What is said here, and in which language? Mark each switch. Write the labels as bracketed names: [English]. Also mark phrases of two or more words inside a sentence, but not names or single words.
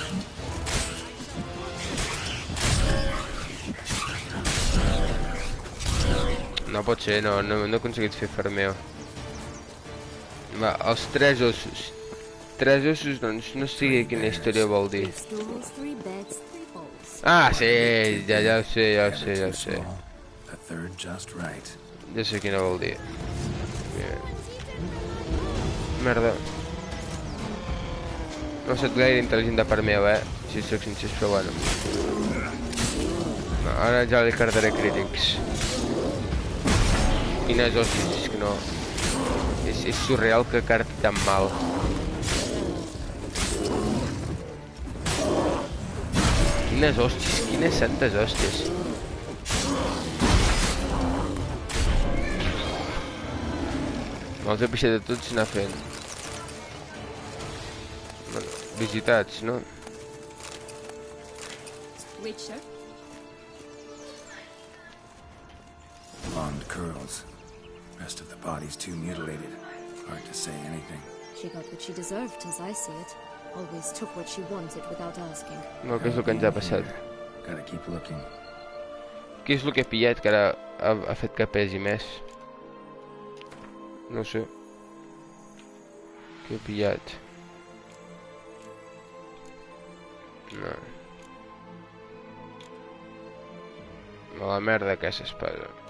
[Catalan] No pot ser, no he aconseguit fer farmeo. Va, els 3 ossos. 3 ossos, doncs no sé quina història vol dir. [English] 3 stools, 3 beds, 3 bowls. [Catalan] Ah, sí, ja ho sé, ja ho sé, ja ho sé. [English] A third just right. [Catalan] Ja sé quina vol dir. Merda. No he estat gaire intel·ligent de part meva, si soc sincer, però bueno. No, ara ja li cardaré crítics. Quines hòsties, és que no... És surreal que carti tan mal. Quines hòsties, quines santes hòsties. Els he pixat de tots anar fent. Bueno, visitats, no? [English] Witcher? Blonde curls. Rest of the body's too mutilated. Hard to say anything. She got what she deserved, as I see it. Always took what she wanted without asking. [Catalan] No, què és el que ens ha passat? [English] Gotta keep looking. [Catalan] Què és el que he pillat que ara ha fet que pesi més? No sé. Què he pillat? No. A la merda que és espada.